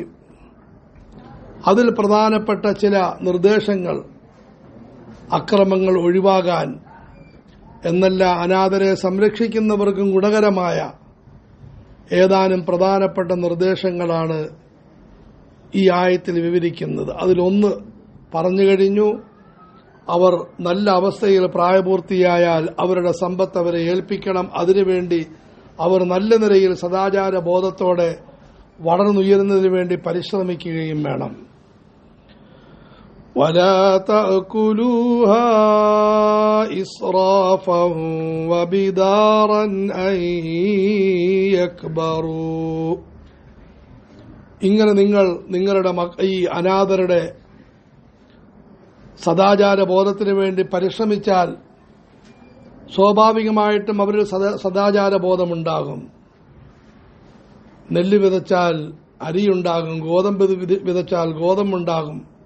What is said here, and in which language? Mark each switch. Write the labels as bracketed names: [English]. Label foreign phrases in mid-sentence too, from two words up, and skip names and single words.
[Malayalam] അതിൽ പ്രധാനപ്പെട്ട ചില നിർദ്ദേശങ്ങൾ അക്രമങ്ങൾ ഒഴിവാകാൻ എന്നല്ല, അനാഥരെ സംരക്ഷിക്കുന്നവർക്കും ഗുണകരമായ ഏതാനും പ്രധാനപ്പെട്ട നിർദ്ദേശങ്ങളാണ് ഈ ആയത്തിൽ വിവരിക്കുന്നത്. അതിലൊന്ന് പറഞ്ഞു കഴിഞ്ഞു. അവർ നല്ല അവസ്ഥയിൽ പ്രായപൂർത്തിയായാൽ അവരുടെ സമ്പത്ത് അവരെ ഏൽപ്പിക്കണം. അതിനുവേണ്ടി അവർ നല്ല നിലയിൽ സദാചാര ബോധത്തോടെ വളർന്നുയരുന്നതിനു വേണ്ടി പരിശ്രമിക്കുകയും വേണം. [Arabic] ولا تأكلوها إسرافا وبدارا أن يكبروا, [Malayalam] ഇങ്ങനെ നിങ്ങൾ നിങ്ങളുടെ ഈ അനാഥരുടെ സദാചാര ബോധത്തിനു വേണ്ടി പരിശ്രമിച്ചാൽ സ്വാഭാവികമായിട്ടും അവരിൽ സദാചാര ബോധമുണ്ടാകും. നെല്ല് വിതച്ചാൽ അരിയുണ്ടാകും, ഗോതമ്പ് വിതച്ചാൽ ഗോതമ്പുണ്ടാകും.